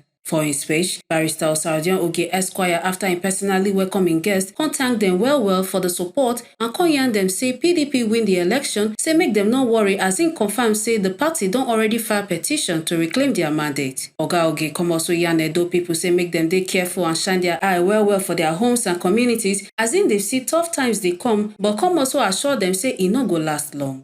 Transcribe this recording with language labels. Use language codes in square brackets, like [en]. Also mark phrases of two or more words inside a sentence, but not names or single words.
[pcm] For his speech, Barrister Ogie Esquire, after him personally welcoming guests, come thank them well for the support and come yarn them say PDP win the election, say make them not worry as him confirm say the party don already file petition to reclaim their mandate. Oga Ogie come also yarn Edo people say make them dey careful and shine their eye well for their homes and communities as in they see tough times they come, but come also assure them say it no go last long.